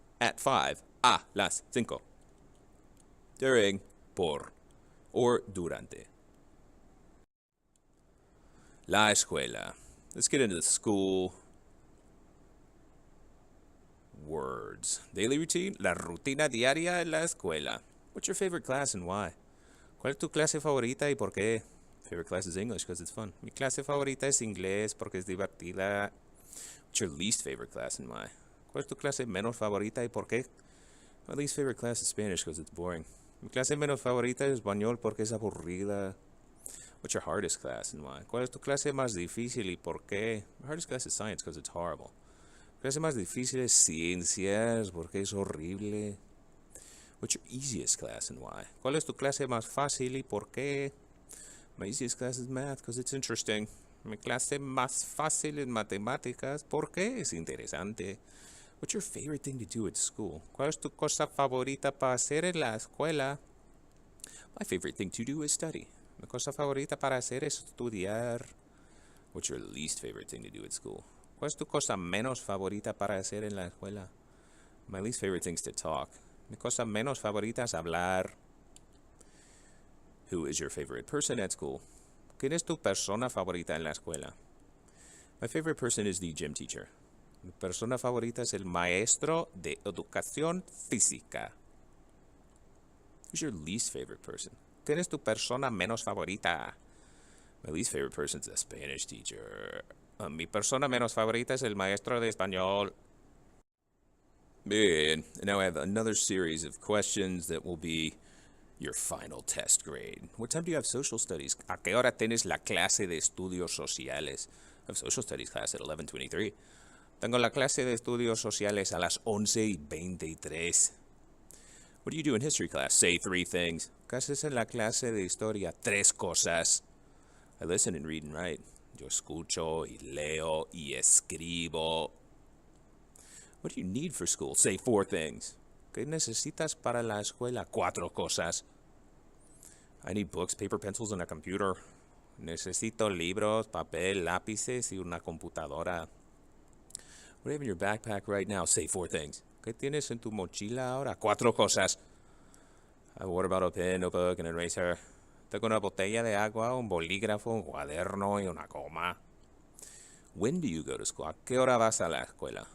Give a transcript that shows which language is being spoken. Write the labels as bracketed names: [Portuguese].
[English] At 5, [Spanish] a las 5. [English] During, por, or durante. [Spanish] La escuela. [English] Let's get into the school words. Daily routine, [Spanish] la rutina diaria en la escuela. [English] What's your favorite class and why? [Spanish] ¿Cuál es tu clase favorita y por qué? [English] Favorite class is English because it's fun. [Spanish] Mi clase favorita es inglés porque es divertida. [English] What's your least favorite class and why? [Spanish] ¿Cuál es tu clase menos favorita y por qué? [English] My least favorite class is Spanish because it's boring. [Spanish] Mi clase menos favorita es español porque es aburrida. [English] What's your hardest class and why? [Spanish] ¿Cuál es tu clase más difícil y por qué? [English] My hardest class is science because it's horrible. [Spanish] Clase más difícil es ciencias porque es horrible. [English] What's your easiest class and why? [Spanish] ¿Cuál es tu clase más fácil y por qué? [English] My easiest class is math because it's interesting. [Spanish] Mi clase más fácil es matemáticas porque es interesante. [English] What's your favorite thing to do at school? [Spanish] ¿Cuál es tu cosa favorita para hacer en la escuela? [English] My favorite thing to do is study. [Spanish] Mi cosa favorita para hacer es estudiar. [English] What's your least favorite thing to do at school? [Spanish] ¿Cuál es tu cosa menos favorita para hacer en la escuela? [English] My least favorite thing is to talk. [Spanish] Mi cosa menos favorita es hablar. [English] Who is your favorite person at school? [Spanish] ¿Quién es tu persona favorita en la escuela? [English] My favorite person is the gym teacher. [Spanish] Mi persona favorita es el maestro de educación física. [English] Who's your least favorite person? [Spanish] ¿Quién es tu persona menos favorita? [English] My least favorite person is the Spanish teacher. [Spanish] Mi persona menos favorita es el maestro de español. [English] Good. And now I have another series of questions that will be your final test grade. What time do you have social studies? [Spanish] ¿A qué hora tienes la clase de estudios sociales? [English] I have social studies class at 11:23. [Spanish] Tengo la clase de estudios sociales a las 11:23. [English] What do you do in history class? Say 3 things. [Spanish] ¿Qué haces en la clase de historia? 3 cosas. [English] I listen and read and write. [Spanish] Yo escucho y leo y escribo. [English] What do you need for school? Say 4 things. [Spanish] ¿Qué necesitas para la escuela? 4 cosas. [English] I need books, paper, pencils, and a computer. [Spanish] Necesito libros, papel, lápices y una computadora. [English] What do you have in your backpack right now? Say 4 things. [Spanish] ¿Qué tienes en tu mochila ahora? 4 cosas. [English] I have a water bottle, a pen, notebook, and an eraser. [Spanish] Tengo una botella de agua, un bolígrafo, un cuaderno y una goma. [English] When do you go to school? [Spanish] ¿A qué hora vas a la escuela?